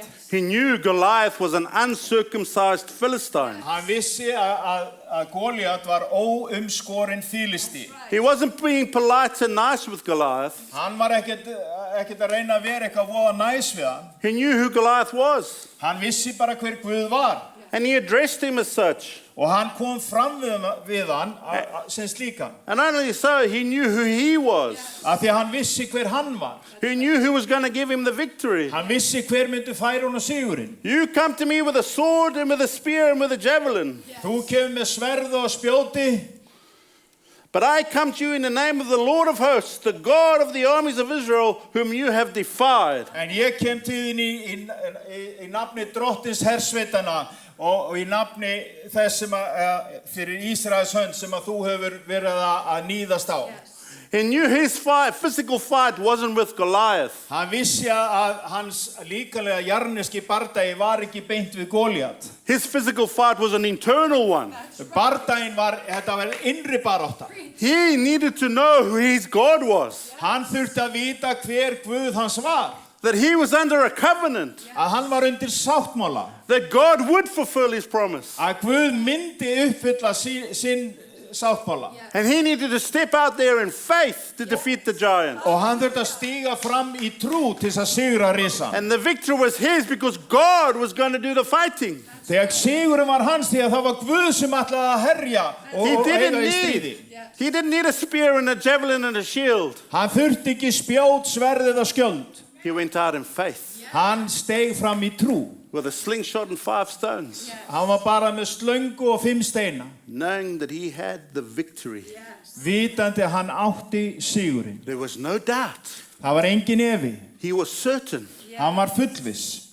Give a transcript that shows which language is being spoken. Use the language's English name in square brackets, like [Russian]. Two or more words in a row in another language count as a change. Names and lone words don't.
[English] He knew Goliath was an uncircumcised Philistine. [Icelandic] Hann vissi að Goliat var óumskorinn Filisti. [English] He wasn't being polite and nice with Goliath. [Icelandic] Hann var ekkert að reyna að vera eitthvað voða næs við hann. [English] He knew who Goliath was. [Icelandic] Hann vissi bara hver Guð var. [English] And he addressed him as such. [Icelandic] Og hann kom fram við hann sem slíkan. [English] And not only so, he knew who he was. [Icelandic] Af því að hann vissi hver hann var. [English] He knew who was going to give him the victory. [Icelandic] Hann vissi hver myndi færa honum sigurinn. [English] You come to me with a sword and with a spear and with a javelin. [Icelandic] Þú kemur með sverð og spjóti. [English] But I come to you in the name of the Lord of hosts, the God of the armies of Israel, whom you have defied. [Icelandic] En ég kem til þín í nafni drottins hersveitana og í nafni þess sem fyrir Ísraels hönd sem að þú hefur verið að níðast á. [English] He knew his physical fight wasn't with Goliath. [Icelandic] Hann vissi að hans líkamlega jarneski bardagi var ekki beint við Goliat. [English] His physical fight was an internal one. [Icelandic] Bardaginn þetta var innri barátta. [English] He needed to know who his God was. [Icelandic] Hann þurfti að vita hver Guð hans var. [English] That he was under a covenant. [Icelandic] Að hann var undir sáttmála. [English] That God would fulfill his promise. [Icelandic] Að Guð myndi uppfylla sáttmála. [English] And he needed to step out there in faith to defeat the giant. [Icelandic] Og hann þurfti að stíga fram í trú til þess að sigra risan. [English] And the victory was his because God was going to do the fighting. [Icelandic] Þegar sigurinn var hans því að það var Guð sem ætlaði að herja og eiga í stríði. [English] He didn't need a spear and a javelin and a shield. [Icelandic] Hann þurfti ekki spjót, sverð eða skjöld. [English] He went out in faith [Icelandic] Hann steig fram í trú. [English] with a slingshot and 5 stones, [Icelandic] Hann var bara með slöngu og 5 steina. [English] knowing that he had the victory. [Icelandic] Vitandi að hann átti sigurinn. [English] There was no doubt. [Icelandic] Það var engin efi. [English] He was certain [Icelandic] Hann var fullviss.